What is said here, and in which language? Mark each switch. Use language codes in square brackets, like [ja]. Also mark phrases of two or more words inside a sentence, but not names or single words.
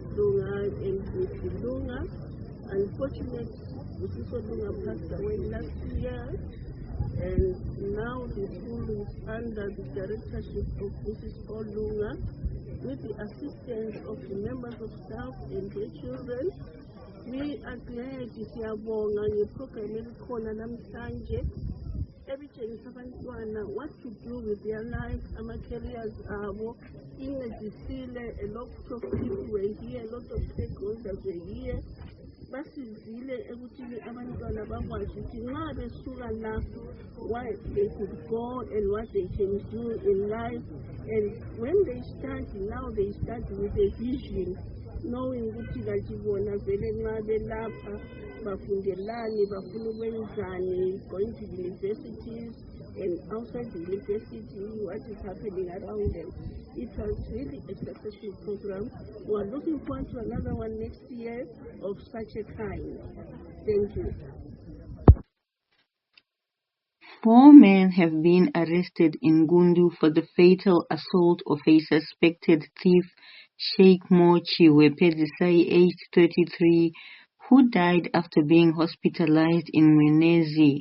[en] Lunga and Mr. Lunga. Unfortunately, Mrs. Lunga passed away last year, and now the school is under the directorship of Mrs. Lunga with the assistance of the members of staff and their children. We are glad [nd] siyabonga ngeprogram elikhona namhlanje ebitshengisa abantwana [en] what to do with their life, [nd] ama-careers abo, incedisile. [en] A lot of people were here, a lot of stakeholders were here. [nd] Basizile ekuthini abantwana bakwazi ukuthi nxa besuka lapho [en] why they could go and what they can do in life. And when they start, now they start with a vision knowing [nd] ukuthi kanti bona vele nxa belapha bafundelani bafuna ukwenzani, [en] going to universities and outside the university, what is happening around them. It was really a successful program. We are looking forward to another one next year of such a kind. Thank you. 4 men have been arrested in Gundu for the fatal assault of a suspected thief, Sheikh Mochi Wepedisai, aged 33, who died after being hospitalized in Menezi.